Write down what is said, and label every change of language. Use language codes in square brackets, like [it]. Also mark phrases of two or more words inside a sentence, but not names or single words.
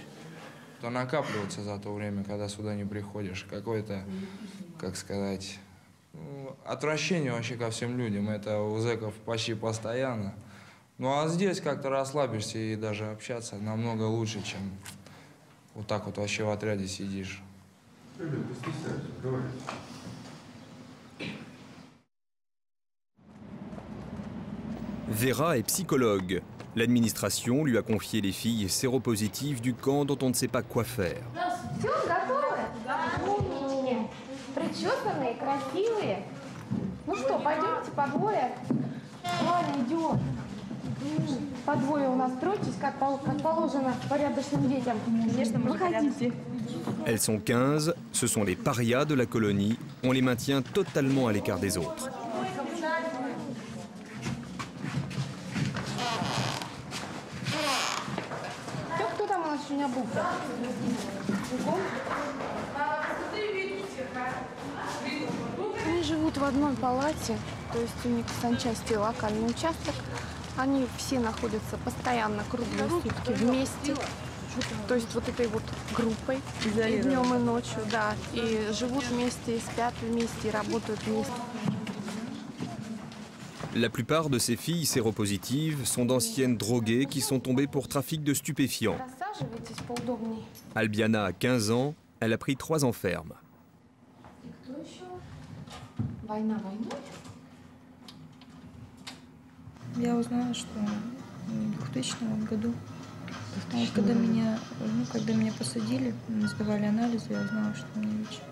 [ru] То накапливается за то время, когда сюда не приходишь. Какое-то, как сказать, отвращение вообще ко всем людям. Это у зэков почти постоянно. Ну а здесь как-то расслабишься и даже общаться намного лучше, чем вот так вот вообще в отряде сидишь. [fr] Vera est psychologue. L'administration lui a confié les filles séropositives du camp dont on ne sait pas quoi faire. [ru] Все, готовы? Умнички. Причесанные, красивые. Ну что, пойдемте по двое? Ладно, идем. По двое у нас стройтесь, как положено порядочным детям. Конечно, мы выходите. [fr] Elles sont 15, ce sont les parias de la colonie. On les maintient totalement à l'écart des autres. [ru] Кто там у нас еще не обулся? Они живут в одной палате, то есть у них в санчасти локальный участок. Они все находятся постоянно круглые сутки вместе. То есть вот этой вот группой, и днем, и ночью, да. И живут вместе, и спят вместе, и работают вместе. [fr] La plupart de ces filles séropositives sont d'anciennes droguées qui sont tombées pour trafic de stupéfiants. [ru] Рассаживайтесь поудобнее. [fr] Albiana a 15 ans, elle a pris 3 ans ferme. [ru] И кто еще? Война войной? Я узнала, что в 2000 году, когда меня посадили, сдавали анализы, я узнала, что у меня ВИЧ.